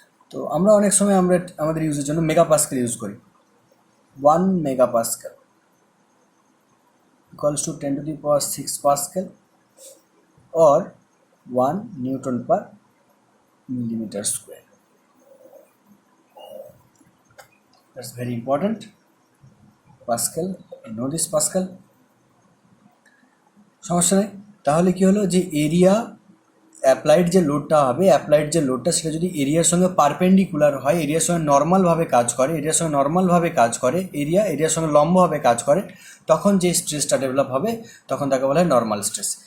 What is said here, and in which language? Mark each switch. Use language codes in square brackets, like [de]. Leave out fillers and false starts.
[bn] তো আমরা অনেক সময় আমরা আমাদের ইউজের জন্য মেগা পাস্কাল ইউজ করি। 1 mega Pascal equals to 10⁶ Pascal [en] or 1 Newton per millimeter square. That's very important. Pascal, you know this Pascal. [bn] সমস্যা নেই। তাহলে কি হলো, যে এরিয়া অ্যাপ্লাইড যে লোডটা হবে, অ্যাপ্লাইড যে লোডটা সেটা যদি এরিয়ার সঙ্গে পারপেন্ডিকুলার হয়, এরিয়ার সঙ্গে নর্মালভাবে কাজ করে, এরিয়ার সঙ্গে নর্মালভাবে কাজ করে, এরিয়ার সঙ্গে লম্বভাবে কাজ করে, তখন যে স্ট্রেসটা ডেভেলপ হবে তখন তাকে বলা হয় নর্মাল স্ট্রেস।